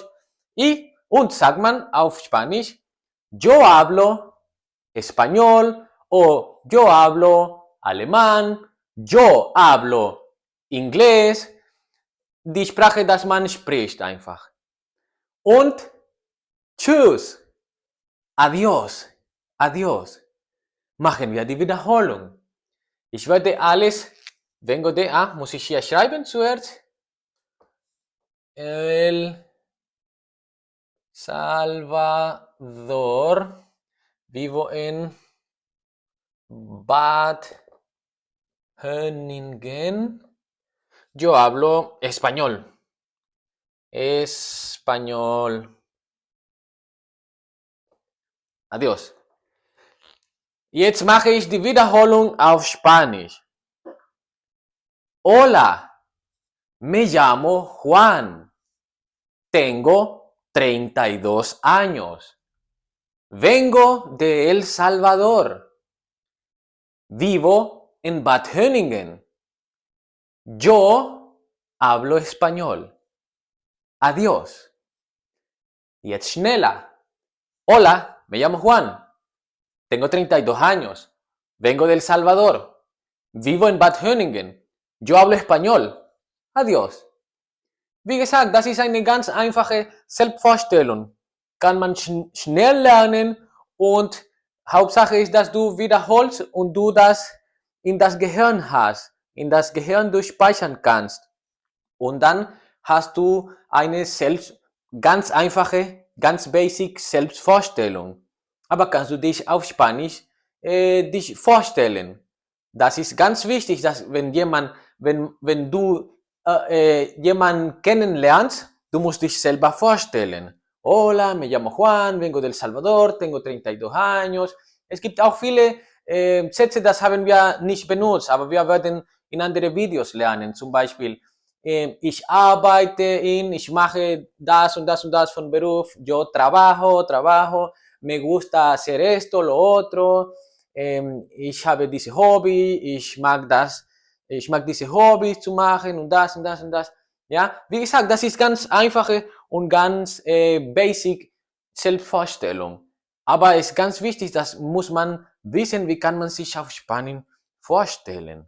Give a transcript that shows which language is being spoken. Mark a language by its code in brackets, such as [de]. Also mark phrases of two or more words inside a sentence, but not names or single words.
[de] Und sagt man auf Spanisch, [es] yo hablo español o yo hablo alemán, yo hablo inglés. [de] Die Sprache, dass man spricht einfach. Und tschüss, [es] adios, adios. [de] Machen wir die Wiederholung. Ich werde alles, [es] vengo de a, [de] muss ich hier schreiben zuerst. [es] El Salvador, vivo en Bad Höningen. Yo hablo español. Español. Adiós. [de] Jetzt mache ich die Wiederholung auf Spanisch. [es] Hola, me llamo Juan. Tengo 32 años. Vengo de El Salvador. Vivo en Bad Höningen. Yo hablo español. Adiós. Jetzt schneller. Hola, me llamo Juan. Tengo 32 años. Vengo de El Salvador. Vivo en Bad Höningen. Yo hablo español. Adiós. [de] Wie gesagt, das ist eine ganz einfache Selbstvorstellung. Kann man schnell lernen und Hauptsache ist, dass du wiederholst und du das in das Gehirn hast, in das Gehirn durchspeichern kannst. Und dann hast du eine ganz einfache, ganz basic Selbstvorstellung. Aber kannst du dich auf Spanisch dich vorstellen? Das ist ganz wichtig, dass wenn du jemanden kennenlernst, du musst dich selber vorstellen. [es] Hola, me llamo Juan, vengo del Salvador, tengo 32 años. [de] Es gibt auch viele Sätze, das haben wir nicht benutzt, aber wir werden in andere Videos lernen. Zum Beispiel, ich mache das und das und das von Beruf, [es] yo trabajo, me gusta hacer esto, lo otro, [de] ich habe diese Hobby, ich mag diese Hobbys zu machen und das und das und das. Ja, wie gesagt, das ist ganz einfache und ganz basic Selbstvorstellung. Aber es ist ganz wichtig, das muss man wissen, wie kann man sich auf Spanien vorstellen.